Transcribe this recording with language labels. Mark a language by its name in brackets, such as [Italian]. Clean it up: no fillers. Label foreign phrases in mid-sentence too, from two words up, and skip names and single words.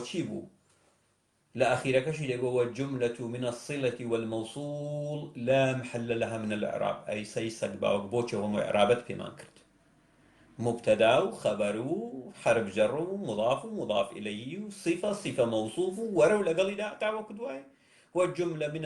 [Central Kurdish] چی بوو لە ئەخیرەکەشی دەگۆ [Arabic] والجملة من الصلة والموصول لا محل لها من الإعراب [Central Kurdish] ئەی سەی سەگ باوک بۆچێ هەموو ئێرابەت پێمان کرد [Arabic] مبتدا و خەبەر و حرف جەر و مضاف و مضاف إليه و صفة موصوف [Central Kurdish] و وەرە و لەگەڵیدا تاوەکو دوای والجملة